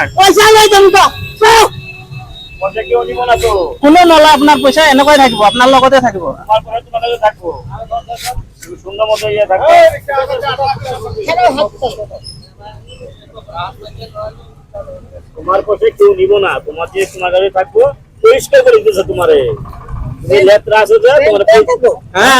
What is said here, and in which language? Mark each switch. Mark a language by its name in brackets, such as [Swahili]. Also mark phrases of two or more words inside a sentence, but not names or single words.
[Bangla] পয়সা নাই তুমি তো পয়সা কেউ নিব না তো [Assamese] কোনো নলয় আপোনাৰ পইচা এনেকুৱাই থাকিব আপোনাৰ লগতে থাকিব [Bangla] তোমার পয়সা তোমার কাছে থাকবো সুন্দর মতো ইয়ে থাকবে। তোমার পাশে কেউ নিব না, তোমার যে তোমার কাছে থাকবো পরিষ্কার করে দিতেছে তোমারে। তুমি লেত্রা আছে যে তোমার হ্যাঁ